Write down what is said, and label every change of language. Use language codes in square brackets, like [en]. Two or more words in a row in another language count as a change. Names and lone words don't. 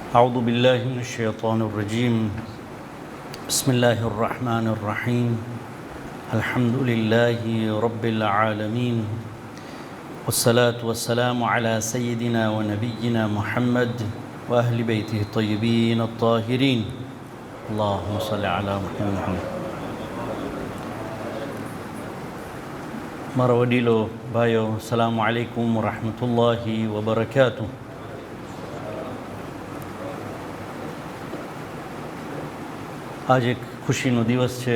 [ar] أعوذ بالله من الشيطان الرجيم بسم الله الرحمن الرحيم الحمد لله رب العالمين والصلاة والسلام على سيدنا ونبينا محمد وأهل بيته الطيبين الطاهرين اللهم صل على محمد. [gu] મારા વડીલો, ભાઈઓ, [ar] السلام عليكم ورحمة الله وبركاته. [gu] આજ એક ખુશીનો દિવસ છે.